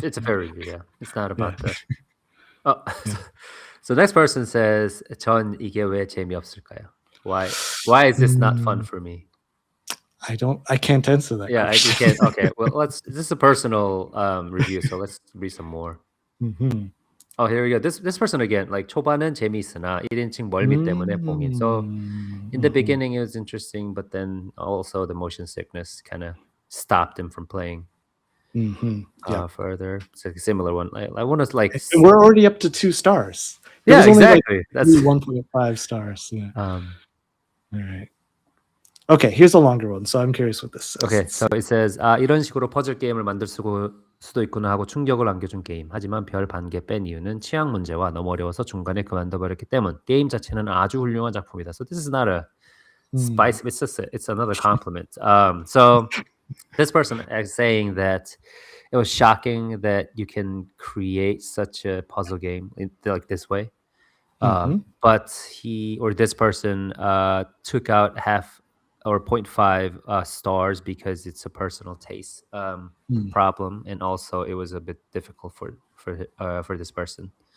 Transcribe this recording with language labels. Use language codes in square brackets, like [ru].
[en] Yeah, it's a fair review. Yeah, it's not about the. Oh, so next person says, [ko] "전 이게 왜 재미없을까요? [en] Why is this not fun for me?" I can't answer that. Yeah, question. I can't. Okay, well, this is a personal review, so let's read some more. Oh, here we go. This person again, like [ko] 초반은 재미있으나 1인칭 멀미 때문에 봉인. [en] So in the beginning it was interesting, but then also the motion sickness kind of stopped him from playing further. It's like a similar one. I want to like. And we're already up to 2 stars. Yeah, exactly. That's 1.5 stars. Yeah. All right. Okay, here's a longer one. So I'm curious what this says. Okay, so it says [ko] 이런 식으로 퍼즐 게임을 만들 수도 있구나 하고 충격을 안겨준 게임. 하지만 별 반 개 뺀 이유는 취향 문제와 너무 어려워서 중간에 그만둬버렸기 때문. 게임 자체는 아주 훌륭한 작품이다. [en] So this is not a spice. It's another compliment. So this person is saying that it was shocking that you can create such a puzzle game like this way. But this person took out half or 0.5 stars because it's a personal taste problem, and also it was a bit difficult for this person.